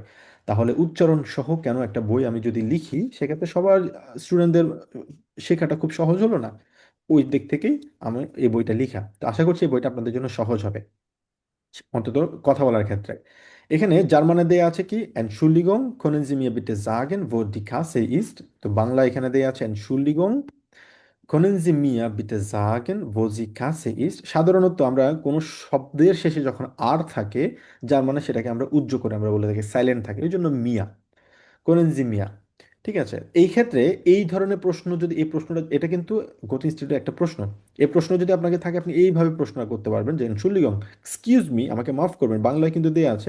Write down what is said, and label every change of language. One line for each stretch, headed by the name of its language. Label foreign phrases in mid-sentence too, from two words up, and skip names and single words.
Bangla: তাহলে উচ্চারণ সহ কেন একটা বই আমি যদি লিখি, সেক্ষেত্রে সবার স্টুডেন্টদের শেখাটা খুব সহজ হলো না? ওই দিক থেকেই আমি এই বইটা লিখা। তো আশা করছি এই বইটা আপনাদের জন্য সহজ হবে, অন্তত কথা বলার ক্ষেত্রে। এখানে জার্মানে দেয়া আছে কি,
German: Entschuldigung können Sie mir bitte sagen wo die Kasse ist.
Bangla: তো বাংলা এখানে দেয়া আছে
German: Entschuldigung können Sie mir bitte sagen wo die Kasse ist.
Bangla: সাধারণত আমরা কোনো শব্দের শেষে যখন আর থাকে, জার্মানে সেটাকে আমরা উজ্জ করে আমরা বলে থাকি, সাইলেন্ট থাকে, এই জন্য মিয়া, করেনজিমিয়া। ঠিক আছে, এই ক্ষেত্রে এই ধরনের প্রশ্ন যদি, এই প্রশ্নটা, এটা কিন্তু গত ইনস্টিটিউটে একটা প্রশ্ন, এই প্রশ্ন যদি আপনাকে থাকে, আপনি এইভাবে প্রশ্ন করতে পারবেন যে এনশুলিগং,
English: excuse me,
Bangla: আমাকে মাফ করবেন, বাংলায় কিন্তু দেয়া আছে।